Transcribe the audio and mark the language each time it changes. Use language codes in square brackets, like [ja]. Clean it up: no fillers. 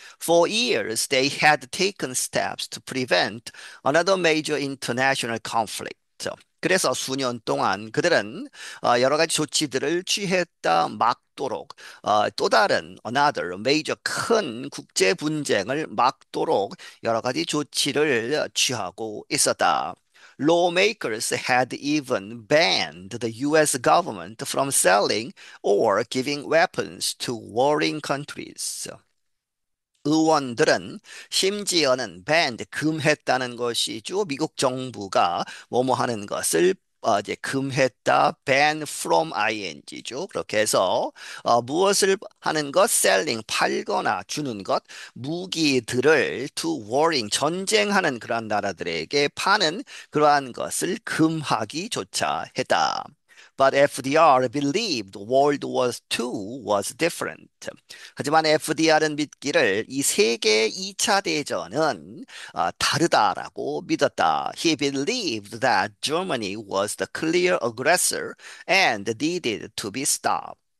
[en] For years, they had taken steps to prevent another major international conflict. [ko] 그래서 수년 동안 그들은 여러 가지 조치들을 취했다 막도록 또 다른 [en] another major [ko] 큰 국제 분쟁을 막도록 여러 가지 조치를 취하고 있었다. [en] Lawmakers had even banned the US government from selling or giving weapons to warring countries. [ko] 의원들은 심지어는 밴드 금했다는 것이죠. 미국 정부가 뭐뭐 하는 것을 이제 금했다, [en] ban from ing [ko] 죠. 그렇게 해서 무엇을 하는 것, selling 팔거나 주는 것, 무기들을 [en] to warring [ko] 전쟁하는 그러한 나라들에게 파는 그러한 것을 금하기조차 했다. [en] But FDR believed World War II was different. [ko] 하지만 FDR은 믿기를 이 세계 2차 대전은 다르다라고 믿었다. [en] He believed that Germany was the clear aggressor and needed to be stopped.